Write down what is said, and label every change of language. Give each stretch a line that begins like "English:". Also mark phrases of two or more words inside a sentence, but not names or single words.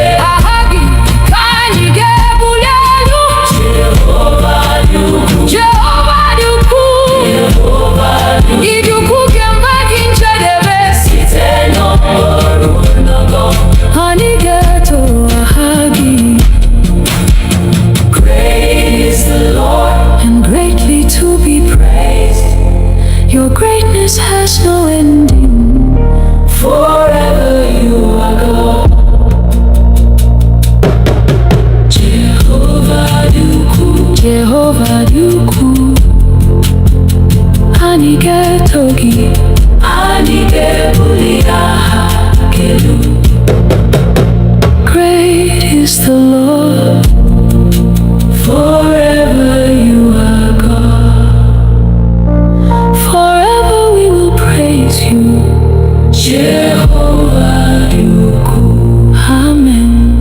Igbo: Aha gị ka anyị ga-ebuli elu. Jehova dị ukwuu. Jehova dị ukwuu. Jehova dị ukwuu. Ịdị ukwuu ga-enweghị njedebe. Site n'ọgbọ ruo n'ọgbọ. Anyị ga-eto aha gị.
English: Great is the Lord. And greatly to be praised. Your greatness has no ending. Forever you are God.
Igbo: Jehova dị ukwuu. Jehova dị ukwuu. Anyị ga-eto gị. Anyị ga-ebuli aha gị elu.
English: Great is the Lord. Forever you are God. Forever we will praise you.
Igbo: Jehova dị ukwuu.
English: Amen.